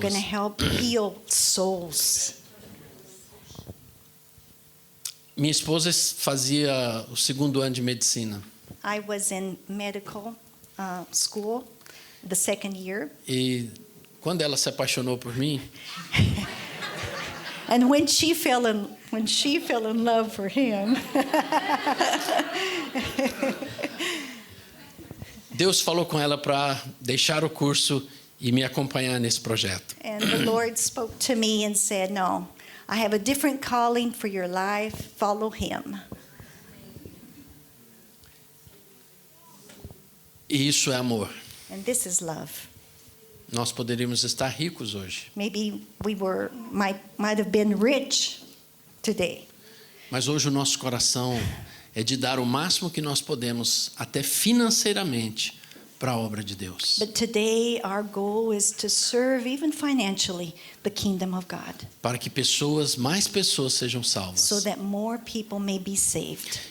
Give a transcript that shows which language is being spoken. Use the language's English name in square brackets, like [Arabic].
[English] going to help heal souls. [Portuguese] Minha esposa fazia o 2º ano de medicina. [English] I was in medical school, the 2nd year. [Portuguese] E quando ela se apaixonou por mim, [English] And when she fell in love for him, [Portuguese] Deus falou com ela para deixar o curso e me acompanhar nesse projeto. [English] and the Lord spoke to me and said, no, I have a different calling for your life. Follow him. [Portuguese] E isso é amor. [English] And this is love. [Portuguese] Nós poderíamos estar ricos hoje, [English] Maybe we might have been rich today. [Portuguese] mas hoje o nosso coração é de dar o máximo que nós podemos, até financeiramente, para a obra de Deus. [English] But today our goal is to serve even financially the kingdom of God, [Portuguese] Para que mais pessoas sejam salvas. [English] so that more people may be saved.